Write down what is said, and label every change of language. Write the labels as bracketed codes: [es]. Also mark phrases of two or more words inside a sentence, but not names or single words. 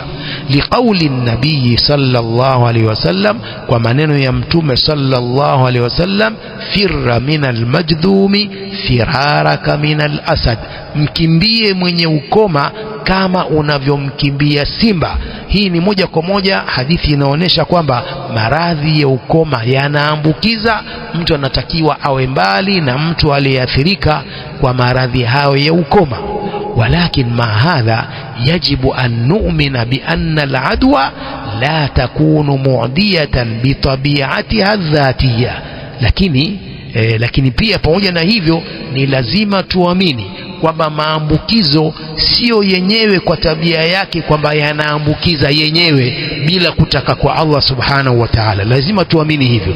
[sw] Liqauli nabii [ar] صلى الله عليه وسلم, [sw] kwa maneno ya mtume [ar] صلى الله عليه وسلم, فر من المجذوم فرارك من الأسد, [sw] mkimbie mwenye ukoma kama unavyomkimbia simba. Hii ni moja kwa moja hadithi inaonyesha kwamba maradhi ya ukoma yanaambukiza. Mtu anatakiwa awe mbali na mtu aliyeathirika kwa maradhi hayo ya ukoma. [ar] ولكن ما هذا يجب أن نؤمن بأن العدوى لا تكون معدية بطبيعتها ذاتية, [sw] lakini pia pamoja na hivyo ni lazima tuamini kwamba maambukizo sio yenyewe kwa tabia yake kwamba yanaambukiza yenyewe bila kutaka kwa Allah [ar] سبحانه وتعالى. [sw] Lazima tuamini hivyo.